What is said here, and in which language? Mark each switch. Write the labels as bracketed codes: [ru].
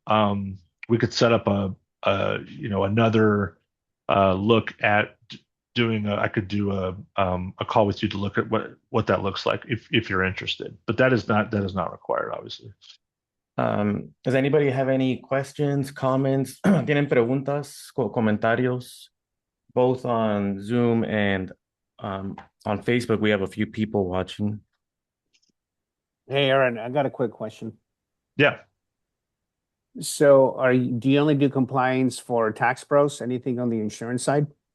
[en] We could set up another look at doing I could do a call with you to look at what that looks like if you're interested. But that is not required, obviously. Does anybody have any questions, comments? [es] ¿Tienen preguntas, comentarios? [en] Both on Zoom and on Facebook, we have a few people watching. Hey, Aaron, I got a quick question. Yeah. So, do you only do compliance for tax pros? Anything on the insurance side?